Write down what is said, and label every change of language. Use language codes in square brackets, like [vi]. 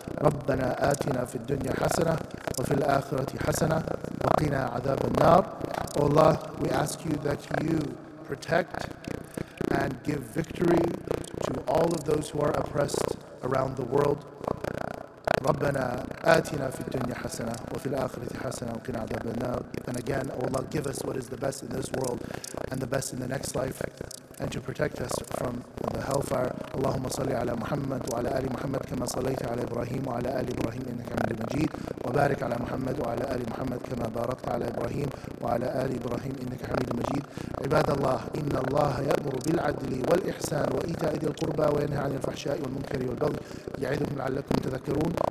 [ar] ربنا آتنا في الدنيا حسنة وفي الآخرة حسنة وقنا عذاب النار. [en] Oh Allah, we ask you that you protect and give victory to all of those who are oppressed around the world. [ar] ربنا آتنا في الدنيا حسنة وفي الآخرة حسنة وقنا عذاب النار. [en] And again, O Allah, give us what is the best in this world and the best in the next life, and to protect us from the hellfire. [ar] اللهم صل على محمد وعلى آل محمد كما صليت على إبراهيم وعلى آل إبراهيم إنك حميد مجيد، وبارك على محمد وعلى آل محمد كما باركت على إبراهيم وعلى آل إبراهيم إنك حميد مجيد. عباد الله، إن الله يأمر بالعدل والإحسان وإيتاء ذي القربى وينهى عن الفحشاء والمنكر والبغي يعظكم لعلكم تذكرون.